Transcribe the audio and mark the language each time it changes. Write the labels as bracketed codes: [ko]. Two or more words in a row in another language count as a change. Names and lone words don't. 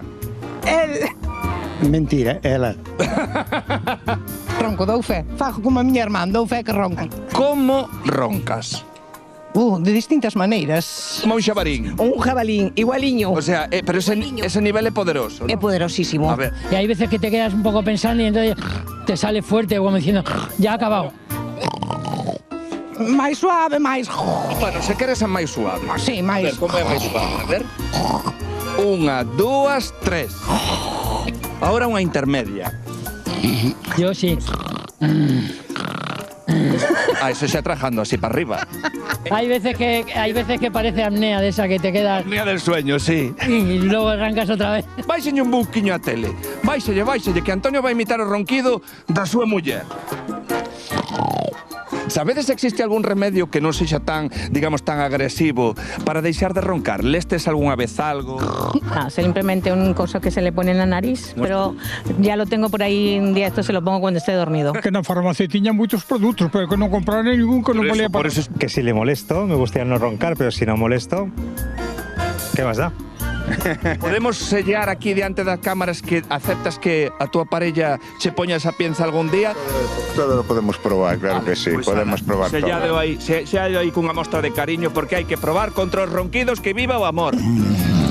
[gl] Mentira, ela. Ronco, dou fe. Fago como a miña irmán, dou fe que roncan. Como roncas? De distintas maneiras. Como un xabarín. Un jabalín, igualiño. [es] O sea, [gl] pero ese nivel é poderoso, ¿no? É poderosísimo. A ver, [es] Y hay veces que te quedas un poco pensando y entonces te sale fuerte como diciendo, ya ha acabado. [gl] Máis suave, máis... bueno, se queres é máis suave. Sí, A ver, máis... como é máis suave? A ver. Unha, dúas, tres. Ahora unha intermedia. [es] Yo sí. Ah, eso xa trabajando así para arriba. Hay veces que parece apnea de esa que te quedas Mía del sueño, sí. y luego arrancas otra vez. [gl] Báixenlle un buquiño a tele. Báixelle, que Antonio vai imitar o ronquido da súa muller. Sabedes se existe algún remedio que non sexa tan, digamos, tan agresivo para deixar de roncar? Lestes algunha vez algo? [es] Simplemente un coso que se le pone en la nariz, pero ya lo tengo por ahí un día, esto se lo pongo cuando esté dormido. [gl] Que na farmacia tiña moitos produtos, pero que non compraré ningún que non valía [es] Por para... eso es... Que si le molesto, me gustaría no roncar, pero si no molesto, ¿qué más da? [gl] Podemos sellar aquí diante das cámaras que aceptas que a túa parella che poña esa pienza algún día? [es] Todo lo podemos probar, claro que sí, [gl] Pois [es] podemos [gl] ala, [es] probar todo. [gl] sellado aí cunha mostra de cariño porque hai que probar contra os ronquidos que viva o amor.